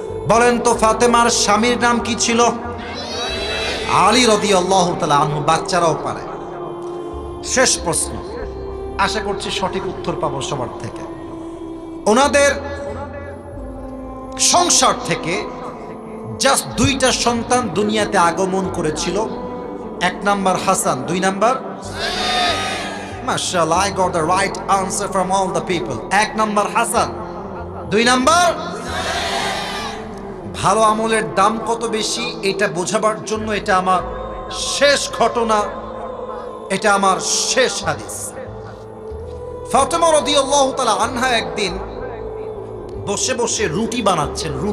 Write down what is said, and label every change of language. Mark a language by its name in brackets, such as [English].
[Bangla] বলেন তো, ফাতেমার স্বামীর নাম কি ছিল? আলী রাদিয়াল্লাহু তাআলা আনহু। বাচ্চারাও পারে। শেষ প্রশ্ন, আশা করছি সঠিক উত্তর পাবো সবার থেকে। ওনাদের সংসার থেকে জাস্ট 2টা সন্তান দুনিয়াতে আগমন করেছিল। 1 নাম্বার হাসান, 2 নাম্বার মাশাআল্লাহ, [English] I got the right answer from all the people. [Bangla] 1 number Hasan, 2 number. ভালো আমলের দাম কত বেশি এটা বোঝাবার জন্য এটা আমার শেষ ঘটনা, এটা আমার শেষ হাদিস। ফাতেমা রাদিয়াল্লাহু তাআলা আনহা একদিন বসে বসে রুটি বানাচ্ছেন।